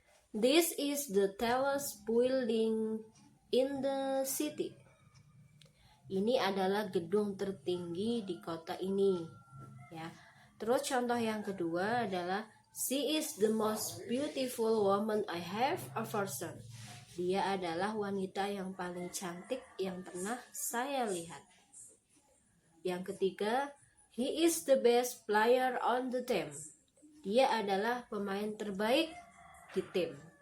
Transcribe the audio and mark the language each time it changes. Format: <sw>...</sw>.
<en>This is the tallest building in the city.</en> <id>Ini adalah gedung tertinggi di kota ini. Ya. Terus contoh yang kedua adalah</id> <en>she is the most beautiful woman I have ever seen.</en> <id>Dia adalah wanita yang paling cantik yang pernah saya lihat. Yang ketiga,</id> <en>he is the best player on the team.</en> <id>Dia adalah pemain terbaik di tim.</id>